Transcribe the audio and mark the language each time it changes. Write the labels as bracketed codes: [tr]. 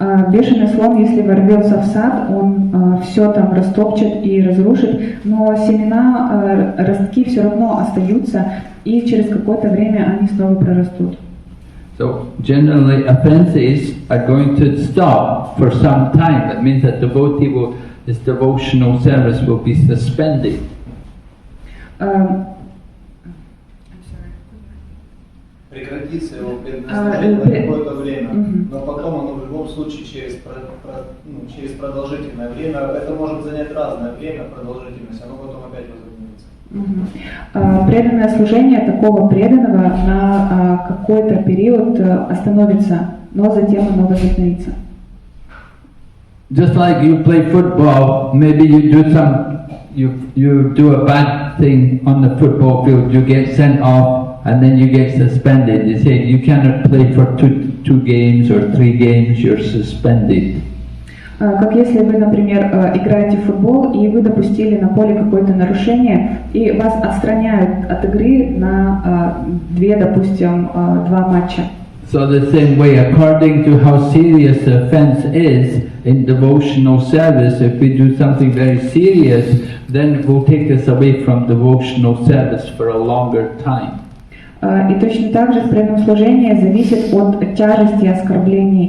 [ru] Бешеный слон, если ворвется в сад, он все там растопчет и разрушит, но семена, ростки все равно остаются, и через какое-то время они снова прорастут. [en] So generally offenses are going to stop for some time. That means that his devotional service will be suspended. [ru] Прекратится его предназначение на какое-то время, но потом оно в любом случае через продолжительное время, это может занять разное время, продолжительность, оно потом опять возобновится. Преданное служение такого преданного на какой-то период остановится, но затем оно возобновится. [en] Just like you play football, maybe you do a bad thing on the football field, you get sent off. And then you get suspended. They say you cannot play for two games or 3 games, you're suspended. [ru] Как если вы, например, играете в футбол, и вы допустили на поле какое-то нарушение, и вас отстраняют от игры на 2, допустим, 2 матча. [en] So the same way, according to how serious the offense is in devotional service, if we do something very serious, then it will take us away from devotional service for a longer time. [ru] И точно так же в преданном служении зависит от тяжести оскорбления.